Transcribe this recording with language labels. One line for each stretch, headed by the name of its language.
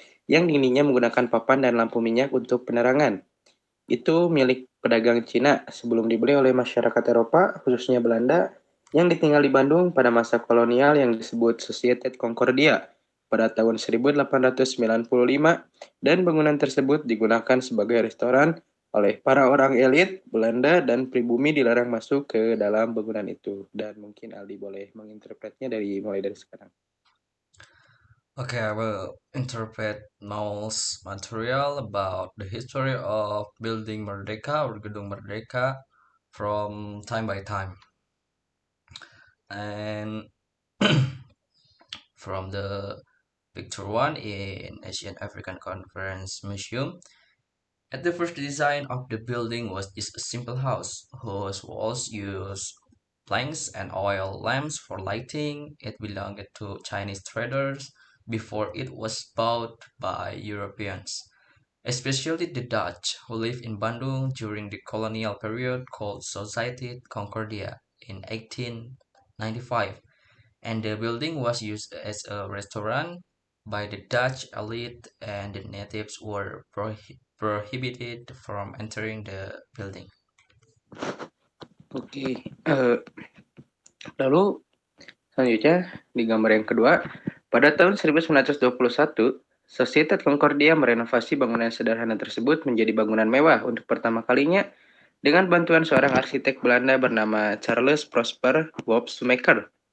Indonesian: yang dindingnya menggunakan papan dan lampu minyak untuk penerangan. Itu milik pedagang Cina sebelum dibeli oleh masyarakat Eropa, khususnya Belanda, yang ditinggal di Bandung pada masa kolonial yang disebut Societet Concordia pada tahun 1895, dan bangunan tersebut digunakan sebagai restoran oleh para orang elit Belanda dan pribumi dilarang masuk ke dalam bangunan itu. Dan mungkin Aldi boleh menginterpretnya mulai dari sekarang.
English: Okay, I will interpret Noel's material about the history of building Merdeka or Gedung Merdeka from time by time. And from the picture one in Asian African Conference Museum, at the first design of the building was just a simple house whose walls used planks and oil lamps for lighting. It belonged to Chinese traders before it was bought by Europeans, especially the Dutch who lived in Bandung during the colonial period called Society Concordia in 1895, and the building was used as a restaurant by the Dutch elite, and the natives were prohibited from entering the building.
Indonesian: Oke, lalu selanjutnya di gambar yang kedua, pada tahun 1921, Societat Concordia merenovasi bangunan sederhana tersebut menjadi bangunan mewah untuk pertama kalinya dengan bantuan seorang arsitek Belanda bernama Charles Prosper Woopsmaker.